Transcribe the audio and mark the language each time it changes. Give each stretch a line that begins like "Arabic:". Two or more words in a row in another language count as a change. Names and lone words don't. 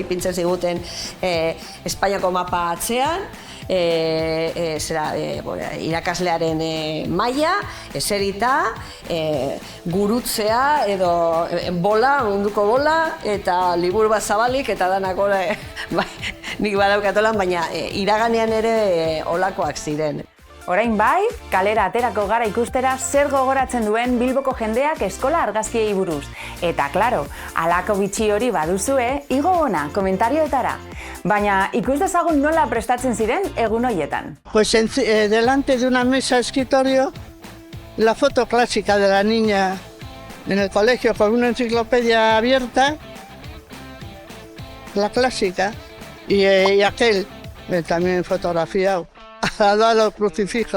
Basque: Ipintzen ziguten Espainiako mapa atzean, irakaslearen maila, eserita, gurutzea edo bola, munduko bola, eta liburu bat zabalik, eta danak nik badaukatolan, baina iraganean ere olakoak ziren. Orain kalera aterako gara ikustera zer gogoratzen duen Bilboko jendeak eskola argazkiei buruz. Eta, klaro, halako bitxi hori baduzue, igo ona, komentarioetara. Baina ikus dezagun nola prestatzen ziren egun horietan.
Spanish: Pues delante de una mesa de escritorio, la foto clásica de la niña en el colegio con una enciclopedia abierta, la clásica, y aquel también fotografiado. Al lado del crucifijo.